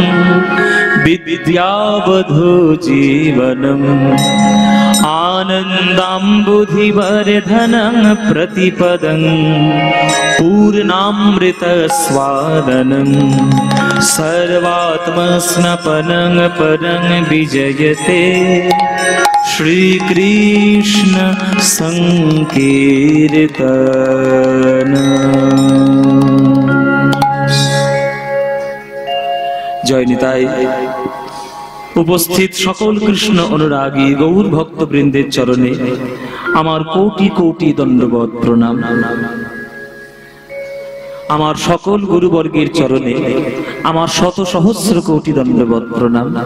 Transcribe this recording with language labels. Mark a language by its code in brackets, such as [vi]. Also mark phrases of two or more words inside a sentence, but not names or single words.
[sa] विद्यावधू जीवनम् आनन्दाम्बुधिवर्धनं प्रतिपदं पूर्णामृतस्वादनं सर्वात्मस्नपनं परं विजयते श्रीकृष्ण संकीर्तन। जय निताई। [bn] উপস্থিত সকল কৃষ্ণ অনুরাগী গৌর ভক্তবৃন্দের চরণে আমার কোটি কোটি দণ্ডবত প্রণাম। আমার সকল গুরুবর্গের চরণে আমার শত সহস্র কোটি দণ্ডবত প্রণাম।